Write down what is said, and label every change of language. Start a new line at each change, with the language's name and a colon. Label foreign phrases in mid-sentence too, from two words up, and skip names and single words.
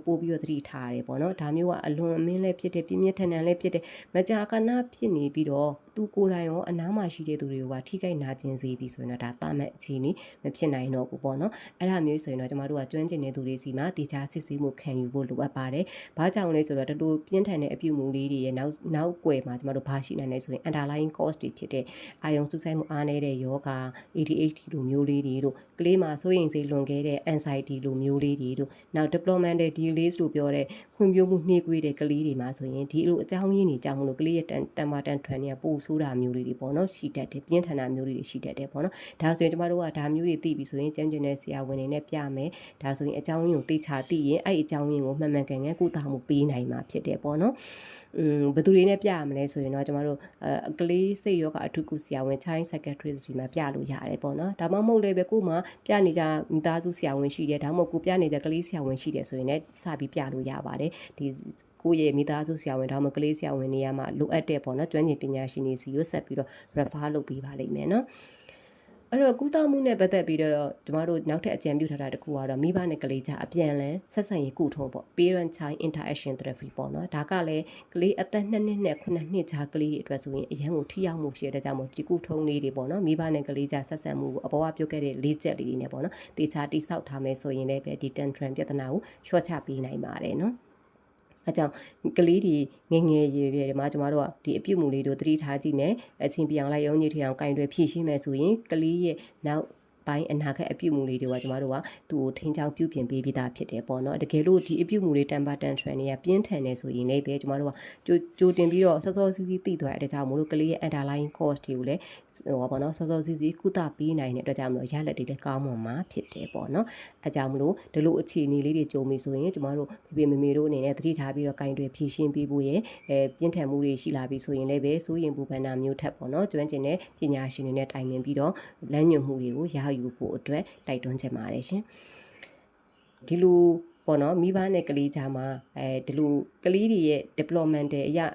Burmese: ပို့ပြီးတော့သတိထားရတယ်ပေါ့နော်ဒါမျိုးကအလွန်အမင်းလည်းဖြစ်တယ်ပြင်းပြထန်ထန်လည်းဖြစ်တယ်မကြာခဏဖြစ်နေပြီးတော့သူကိုယ်တိုင်ရောအနားမှာရှိတဲ့သူတွေကို ပါထိခိုက်နာကျင်စေပြီးဆိုရင်တော့ဒါတာမန်အခြေအနေမဖြစ်နိုင်တော့ဘူးပေါ့နော်အဲ့ဒါမျိုးဆိုရင်တော့ကျမတို့ကကျွမ်းကျင်တဲ့သူတွေစီမှာတေချာစစ်ဆေးမှုခံယူဖို့လိုအပ်ပါတယ်ဘာကြောင့်လဲဆိုတော့တို့ပြင်းထန်တဲ့အပြုအမူလေးတွေရဲ့နောက်ကွယ်မှာကျမတို့ဘာရှိနိုင်လဲဆိုရင်
English: underlying cause
Burmese: တွေဖြစ်တဲ့အာယုံစူးစိုက်မှုအားနည်းတဲ့ယောဂ ADHD လိုမျိုးလေးတွေတို့ကလေးမှာစိုးရိမ်စိတ်လွန်ခဲ့တဲ့ anxiety လိုမျိုးလေးတွေတို့နောက်
English: developmental delays
Burmese: လို့ပြောတဲ့ဖွံ့ဖြိုးမှုနှေးကွေးတဲ့ကလေးတွေမှာဆိုရင်ဒီ လိုအကြောင်းရင်းတွေကြောင့်မလို့ကလေးရဲ့တန်ပါတန်ထွန်တွေကပိုဆိုးတာမျိုးလေးတွေပေါ့နော်ရှိတတ်တယ်ပြင်းထန်တာမျိုးလေးတွေရှိတတ်တယ်ပေါ့နော်ဒါဆိုရင်ကျမတို့ကဒါမျိုးတွေသိပြီဆိုရင်ကျန်းကျင်တဲ့ဆရာဝန်တွေနဲ့ပြမယ်ဒါဆိုရင်အကြောင်းရင်းကိုသိချသိရင်အဲ့အကြောင်းရင်းကိုမှန်မှန်ကန်ကန်ကုသမှုပေးနိုင်မှာဖြစ်တယ်ပေါ့နော်ဘယ်သူတွေနဲ့ပြရမလဲဆိုရင်တော့ကျမတို့ကလေးစိတ်ယောဂအထူးကုဆရာဝန်
English: child psychiatrist
Burmese: ဒီမှာပြလို့ရတယ်ပေါ့နော်ဒါမှမဟုတ်လည်းပဲကို့မှာပြနေကြမိသားစုဆရာ ဝန်ရှိတယ်ဒါမှမဟုတ်ကိုပြနေကြကလေးဆရာဝန်ရှိတယ်ဆိုရင်လည်းစပြီးပြလို့ရပါတယ်ဒီကိုယ့်ရဲ့မိသားစုဆရာဝန်ဒါမှမဟုတ်ကလေးဆရာဝန်နေရာမှာလိုအပ်တဲ့ပေါ့နော်ကျွမ်းကျင်ပညာရှင်တွေစီကိုဆက်ပြီးတော့ refer လုပ်ပေးပါလိမ့်မယ်နော်အဲ့တော့ကုသမှုနဲ့ပတ်သက်ပြီးတော့ကျမတို့နောက်ထပ်အကြံပြုထားတာတစ်ခုကတော့မိဘနဲ့ကလေးကြားအပြန်အလှန်ဆက်ဆံရေးကုထုံးပေါ့
English: parent child interaction therapy
Burmese: ပေါ့နော်ဒါကလည်းကလေးအသက်2နှစ်နဲ့9နှစ်ကြားကလေးတွေအတွက်ဆိုရင်အရန်ကိုထိရောက်မှုရှိတဲ့ကြောင့်မို့ဒီကုထုံးလေးတွေပေါ့နော်မိဘနဲ့ကလေးကြားဆက်ဆံမှုကိုအပေါ်ကပြောခဲ့တဲ့၄ချက်လေးတွေနဲ့ပေါ့နော်တေချာတိဆောက်ထားမယ်ဆိုရင်လည်းပဲဒီ tantrum ပြဿနာကိုလျှော့ချပေးနိုင်ပါတယ် နော်အကြောင်းကလေးဒီငငယ်ရွယ်ရွယ်ဒီမှာကျမတို့ကဒီအပြုတ်မှုလေးတို့သတိထားကြည့်မယ်အချင်းပြောင်လိုက်ရုံးကြီးထအောင်ကင်တွေဖြည့်ရှင်းမယ်ဆိုရင်ကလေးရဲ့နောက်ပိုင်းအနာဂတ်အပြုတ်မှုလေးတွေကကျမတို့က သူ့ကိုထိန်းချောင်းပြုပြင်ပေးပြီးသားဖြစ်တယ်ပေါ့နော်တကယ်လို့ဒီအပြုတ်မှုလေးတန်ပါတန်ထရန်တွေကပြင်းထန်နေဆိုရင်လည်းပဲကျမတို့ကကြိုတင်ပြီးတော့စောစောစီး စီးသိသွားတဲ့ကြောင့်မလို့ကလေးရဲ့
English: underlying cause
Burmese: တွေကိုလည်းပေါ့နော်စောစောစီးစီးကုသပေးနိုင်တဲ့အတွက်ကြောင့်မလို့ရလက်တွေလည်းကောင်းမွန်မှာဖြစ်တယ်ပေါ့နော်အဲကြောင့်မလို့ဒီလိုအခြေအနေလေးတွေကြုံပြီဆိုရင်ကျမတို့ဖေဖေမေမေတို့အနေနဲ့သတိထားပြီးတော့ကင်တွေဖြည့်ရှင်းပေးဖို့ရဲ့ပြင်းထန်မှုတွေရှိလာပြီဆိုရင်လည်းပဲစိုးရင်ပူပန်တာမျိုးထက်ပေါ့နော်ကျွမ်းကျင်တဲ့ပညာရှင်တွေနဲ့တိုင်ပင်ပြီးတော့လမ်းညွှန်မှုတွေကိုရယူဖို့အတွက်တိုက်တွန်းချင်ပါတယ်ရှင်ဒီလိုပေါ့နော်မိဘနဲ့ကလေးကြားမှာဒီလိုကလေးတွေရဲ့ developmental အရာ